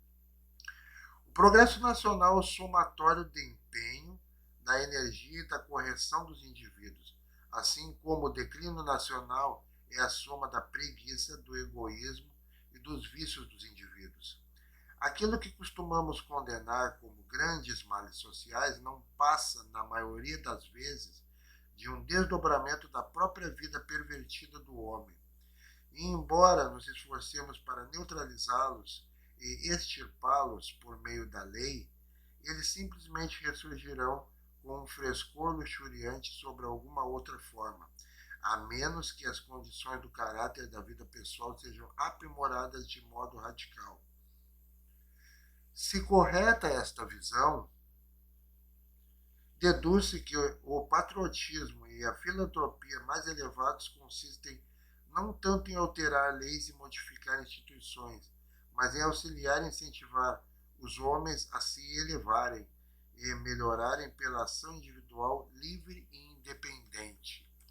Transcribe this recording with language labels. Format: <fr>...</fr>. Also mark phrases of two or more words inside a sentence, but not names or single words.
<pt>O progresso nacional é o somatório de empenho, da energia e da correção dos indivíduos, assim como o declínio nacional é a soma da preguiça, do egoísmo e dos vícios dos indivíduos. Aquilo que costumamos condenar como grandes males sociais não passa, na maioria das vezes, de um desdobramento da própria vida pervertida do homem. E embora nos esforcemos para neutralizá-los e extirpá-los por meio da lei, eles simplesmente ressurgirão com um frescor luxuriante sobre alguma outra forma, a menos que as condições do caráter da vida pessoal sejam aprimoradas de modo radical. Se correta esta visão, deduz-se que o patriotismo e a filantropia mais elevados consistem não tanto em alterar leis e modificar instituições, mas em auxiliar e incentivar os homens a se elevarem e melhorarem pela ação individual livre e independente.</pt>